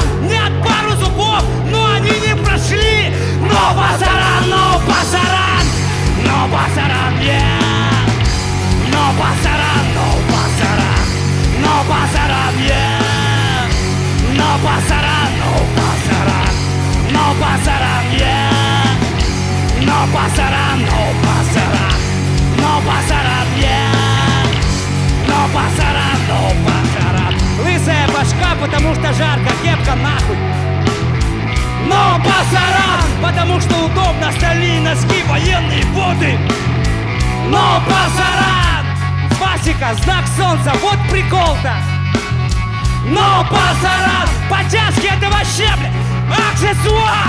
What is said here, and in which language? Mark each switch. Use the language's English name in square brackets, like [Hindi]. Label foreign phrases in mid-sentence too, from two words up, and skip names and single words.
[Russian] Нет пару зубов, но они не прошли. [Spanish] No pasará, no pasará! No pasará, yeah! No pasará, no pasará! No pasará, yeah! No pasará, no pasará! No pasará, yeah. No pasará, no pasará. No pasará, yeah. No pasará, no pasará. [Russian] Лысая башка, потому что жарко, кепка нахуй. [Spanish] No pasarán, [Russian] потому что удобно, стальные носки, военные боты. [Spanish] No pasarán, [Russian] свастика, знак солнца, вот прикол-то. [Spanish] No pasarán, [Russian] подтяжки этого щебля, аксессуар.